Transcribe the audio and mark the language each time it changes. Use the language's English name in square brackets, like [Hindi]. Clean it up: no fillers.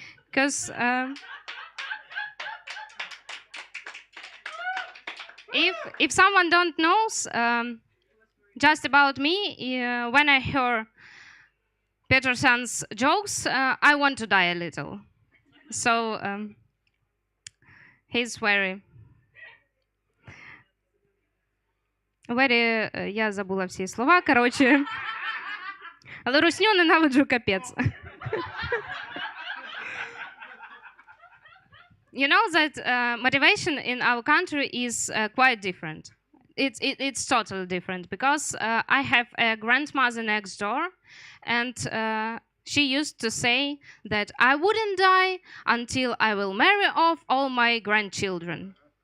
[English] Because if someone don't knows just about me, when I hear Peterson's jokes, I want to die a little. So he's very, [Ukrainian] я забула всі слова, короче. Але русню ненавиджу капець. [English] You know that motivation in our country is quite different. It's totally different because I have a grandmother next door, and she used to say that I wouldn't die until I will marry off all my grandchildren.